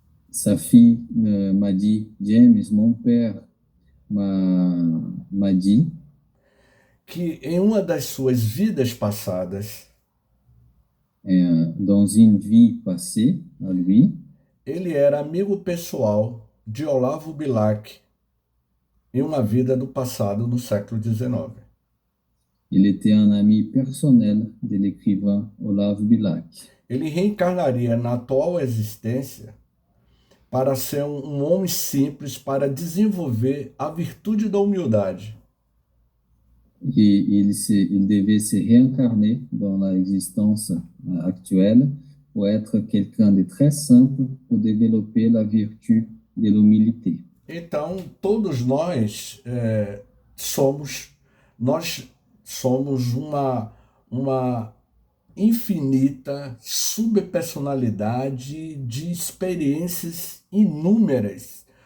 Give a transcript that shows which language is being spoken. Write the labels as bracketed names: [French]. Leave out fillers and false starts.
[French] Sa fille m'a dit, James, mon père m'a dit [Portuguese] Que em uma das suas vidas passadas, [French] dans une vie passée à lui, [Portuguese] ele era amigo pessoal de Olavo Bilac em uma vida do passado, no século XIX. [French] il était un ami personnel de l'écrivain Olavo Bilac. [Portuguese] Ele reencarnaria na atual existência para ser um homem simples, para desenvolver a virtude da humildade. [French] Et il devait se réincarner dans l'existence actuelle pour être quelqu'un de très simple, pour développer la vertu de l'humilité. [Portuguese] Então, todos nós somos uma infinita subpersonalidade de experiências inúmeras.